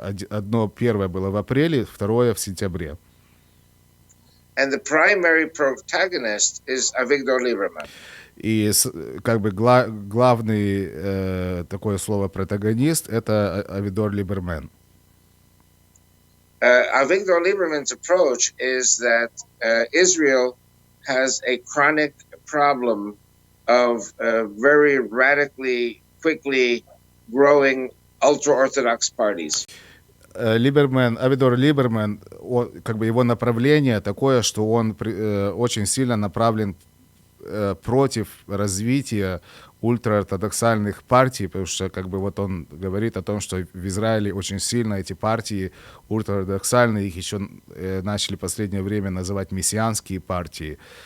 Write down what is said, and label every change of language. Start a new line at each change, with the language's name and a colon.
Russian: Одно первое было в апреле, второе в сентябре.
English: And the primary protagonist is Avigdor Lieberman.
Russian: И как бы главный такое слово протагонист это Авигдор Либерман.
English: Avigdor Lieberman's approach is that Israel has a chronic problem of very radically, quickly growing ultra-Orthodox parties.
Russian: Авигдор Либерман, как бы его направление такое, что он очень сильно направлен против развития ультраортодоксальных партий, потому что как бы вот он говорит о том, что в Израиле очень сильно эти партии ультраортодоксальные, их еще начали в последнее время называть мессианские партии.